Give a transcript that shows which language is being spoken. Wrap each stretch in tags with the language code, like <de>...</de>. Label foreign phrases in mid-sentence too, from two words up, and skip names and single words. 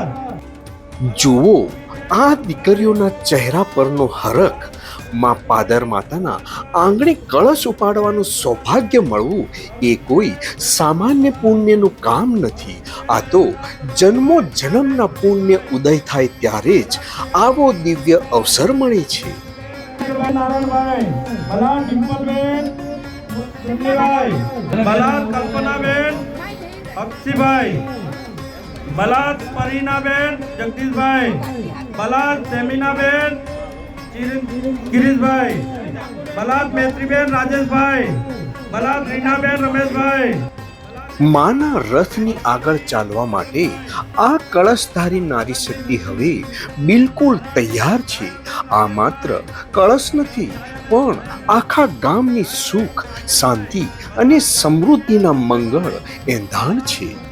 <gu>જુઓ, આ દીકરીઓના ચહેરા પરનો હરખ. માં પાદર માતાના આંગણે કળશ ઉપાડવાનું સૌભાગ્ય મળવું એ કોઈ સામાન્ય પુણ્યનું કામ નથી. આ તો જન્મો જન્મના પુણ્ય ઉદય થાય ત્યારે જ આવો દિવ્ય અવસર મળે છે. बलाद कल्पनाबेन अक्षीभाई बलाद परीनाबेन जगदीशभाई बलाद सेमिनाबेन गिरीशभाई बलाद मैत्रीबेन राजेशभाई बलाद રીનાબેન રમેશભાઈ. માના રથની આગળ ચાલવા માટે આ કળશધારી નારી શક્તિ હવે બિલકુલ તૈયાર છે. આ માત્ર કળશ નથી પણ આખા ગામની સુખ શાંતિ અને સમૃદ્ધિના મંગળ એંધાણ છે.</gu>